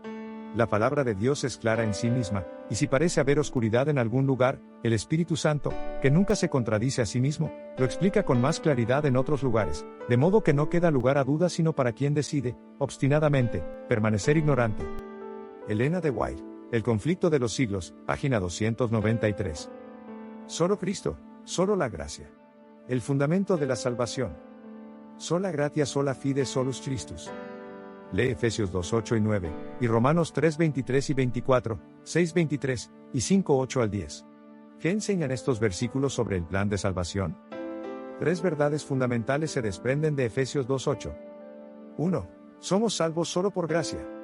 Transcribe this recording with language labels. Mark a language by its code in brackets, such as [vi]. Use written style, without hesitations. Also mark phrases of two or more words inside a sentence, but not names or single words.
[es] La palabra de Dios es clara en sí misma, y si parece haber oscuridad en algún lugar, el Espíritu Santo, que nunca se contradice a sí mismo, lo explica con más claridad en otros lugares, de modo que no queda lugar a dudas sino para quien decide, obstinadamente, permanecer ignorante. Elena de White, El conflicto de los siglos, página 293. Solo Cristo, solo la gracia. El fundamento de la salvación. [la] Sola gratia sola fide solus Christus. [es] Lee Efesios 2:8 y 9, y Romanos 3:23 y 24, 6:23, y 5:8 al 10. ¿Qué enseñan estos versículos sobre el plan de salvación? 3 verdades fundamentales se desprenden de Efesios 2:8. 1. Somos salvos solo por gracia.